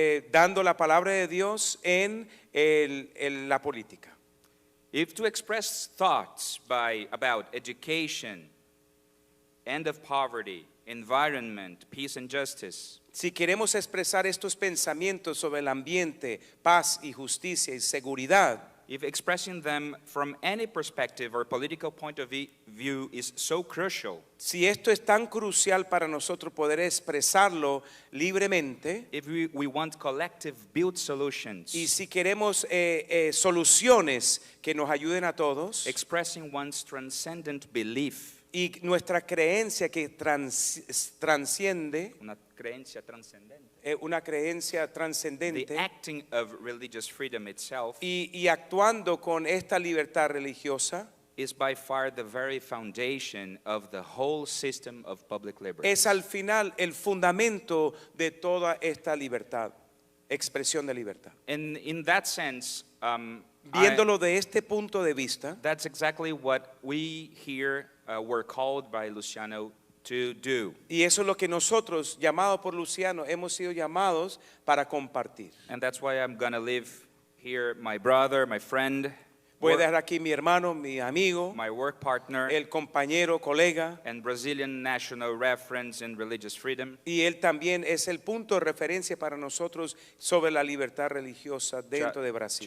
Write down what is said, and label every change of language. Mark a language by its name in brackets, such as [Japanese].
[Spanish] dando la palabra de Dios en la política. [English] If to express thoughts about education, end of poverty, environment, peace and justice, [Spanish] Si queremos expresar estos pensamientos sobre el ambiente, paz y justicia y seguridad, [English] if expressing them from any perspective or political point of view is so crucial, [Spanish] si esto es tan crucial para nosotros poder expresarlo libremente, [English] if we want collective build solutions, [Spanish] y si queremos soluciones que nos ayuden a todos, [English] expressing one's transcendent belief, [Spanish] y nuestra creencia que transciende, una creencia trascendente, una creencia the trascendente, [English] acting of religious freedom itself [Spanish] y actuando con esta libertad religiosa, [English] is by far the very foundation of the whole system of public liberty. [Spanish] es al final el fundamento de toda esta libertad, expresión de libertad. [English] And in that sense, [Spanish] Viéndolo de este punto de vista, [English] that's exactly what we here were called by Luciano to do. [Spanish] y eso es lo que nosotros, llamados por Luciano, hemos sido llamados para compartir. [English] And that's why I'm going to leave here my brother, my friend, [Spanish] Voy a dejar aquí mi hermano, mi amigo, [English] my work partner, [Spanish] el compañero, colega, [English] and Brazilian national reference in religious freedom, [Spanish] y él también es el punto de referencia para nosotros sobre la libertad religiosa dentro de Brasil.